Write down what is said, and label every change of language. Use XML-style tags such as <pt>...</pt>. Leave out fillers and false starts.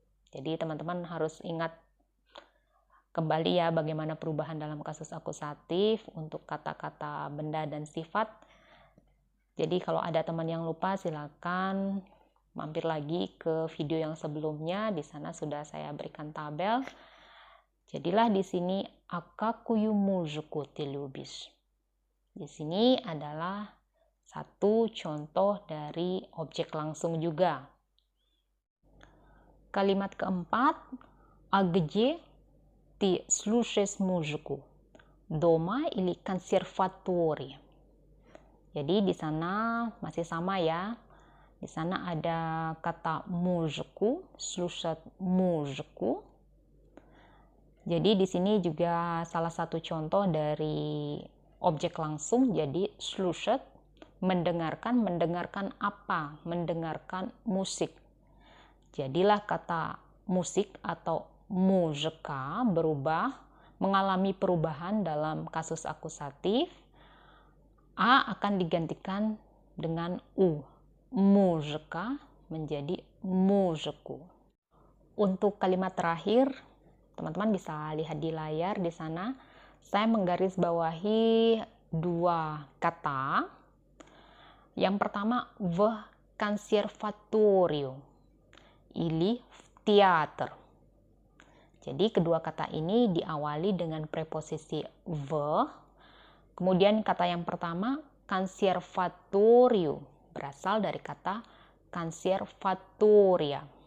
<id>Jadi teman-teman harus ingat kembali ya bagaimana perubahan dalam kasus akusatif untuk kata-kata benda dan sifat. Jadi kalau ada teman yang lupa silakan mampir lagi ke video yang sebelumnya. Di sana sudah saya berikan tabel. Jadilah di sini</id> <ru>"А какую музыку ты любишь?"</ru> <id>Di sini adalah satu contoh dari objek langsung juga. Kalimat keempat,</id> <ru>"А где ты слушаешь музыку? Дома или консерватории?"</ru> <id>Jadi di sana masih sama ya. Di sana ada kata</id> <ru>музыку, слушать музыку.</ru> <id>Jadi di sini juga salah satu contoh dari objek langsung. Jadi слушать mendengarkan, mendengarkan apa? Mendengarkan musik. Jadilah kata musik atau muzika berubah, mengalami perubahan dalam kasus akusatif. A akan digantikan dengan u. Muzika menjadi muziku. Untuk kalimat terakhir, teman-teman bisa lihat di layar di sana. Saya menggarisbawahi dua kata. Yang pertama,</id> <ru>в консерваторию или в театр.</ru> <id>Jadi kedua kata ini diawali dengan preposisi v. Kemudian kata yang pertama, консерваторию, berasal dari kata консерватория.</id>